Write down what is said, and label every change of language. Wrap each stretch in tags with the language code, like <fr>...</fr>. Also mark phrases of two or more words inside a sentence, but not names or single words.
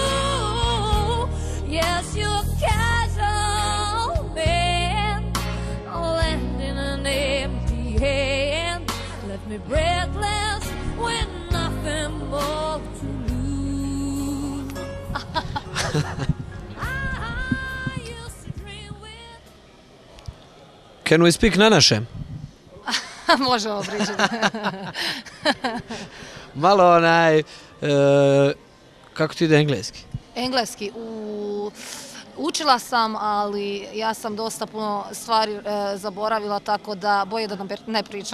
<en>Yes, you're a casual man, land in an empty hand. Left me breathless with nothing more to lose. Can we speak</en> <hr>na našem? Možemo pričati. Malo kako ti ide engleski? Engleski, učila sam, ali ja sam dosta puno stvari zaboravila, tako da bolje da ne pričam.</hr>